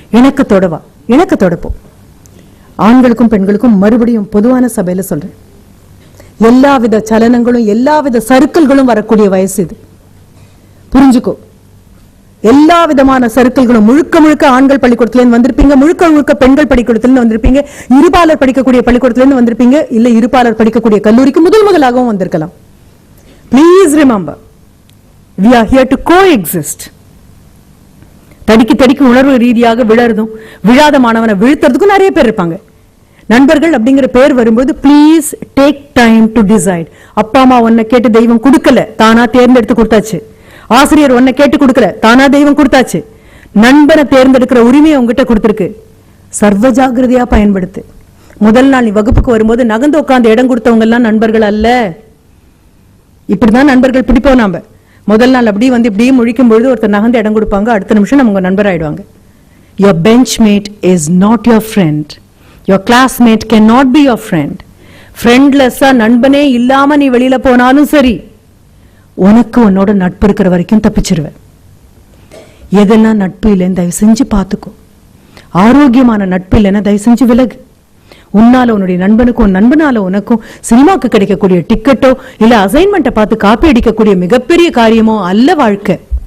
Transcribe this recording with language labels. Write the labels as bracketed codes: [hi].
[ta] இணக்கத்தோடவா, இணக்கத்தோடப்போ. ஆண்களுக்கும் பெண்களுக்கும் மறுபடியும் பொதுவான சபையில சொல்றேன், எல்லாவித சலனங்களும் எல்லாவித சறுக்கல்களும் வரக்கூடிய வயசு இது, புரிஞ்சுக்கோ. எல்லா விதமான சறுக்கல்களும், முழுக்க முழுக்க ஆண்கள் பள்ளிக்கூடத்திலிருந்து வந்திருப்பீங்க, முழுக்க முழுக்க பெண்கள் பள்ளிக்கூடத்திலிருந்து வந்திருப்பீங்க, இருபாலர் படிக்கக்கூடிய பள்ளிக்கூடத்திலிருந்து வந்திருப்பீங்க, இல்ல இருபாலர் படிக்கக்கூடிய கல்லூரிக்கு முதலாகவும் வந்திருக்கலாம். [en] Please remember, we are here to coexist. [ta] தடிக்கு உணர்வு ரீதியாக விழறதும் விழாத மாணவனை வீழ்த்துறதுக்கும் நிறைய பேர் இருப்பாங்க. நண்பர்கள் அப்படிங்கிற பேர் வரும்போது [en] Please take time to decide. [ta] அப்பா அம்மா உன்னை கேட்டு தெய்வம் கொடுக்கல, தானா தேர்ந்தெடுத்து கொடுத்தாச்சு. ஆசிரியர் உன்னை கேட்டு கொடுக்கல, தானா தெய்வம் கொடுத்தாச்சு. நண்பனை தேர்ந்தெடுக்கிற உரிமையை உங்ககிட்ட கொடுத்திருக்கு. சர்வ ஜாகிரதையா பயன்படுத்து. முதல் நாள் நீ வகுப்புக்கு வரும்போது நகர்ந்து உட்கார்ந்து இடம் கொடுத்தவங்க எல்லாம் நண்பர்கள் அல்ல. இப்படிதான் நண்பர்கள் பிடிப்போம். நாம முதல் நாள் அப்படி வந்து இப்படியே முழிக்கும் பொழுது ஒருத்தர் நகர்ந்து இடம் கொடுப்பாங்க, அடுத்த நிமிஷம் நம்ம நண்பர் ஆயிடுவாங்க. [en] Your benchmate is not your friend. Your classmate cannot be your friend. [ta] ஃப்ரெண்ட்லெஸ்ஸா நண்பனே இல்லாம நீ வெளியில போனாலும் சரி, உனக்கு உன்னோட நட்பு இருக்கிற வரைக்கும் தப்பிச்சிருவ. எதெல்லாம் நட்பு இல்லைன்னு தயவு செஞ்சு பார்த்துக்கோ. ஆரோக்கியமான நட்பு இல்லைன்னா தயவு செஞ்சு விலகு. உன்னால உன்னுடைய நண்பனுக்கும் நண்பனால உனக்கும் சினிமாக்கு கிடைக்கக்கூடிய டிக்கெட்டோ இல்ல அசைன்மெண்ட்டை பார்த்து காப்பி அடிக்கக்கூடிய மிகப்பெரிய காரியமோ அல்ல வாழ்க்கை.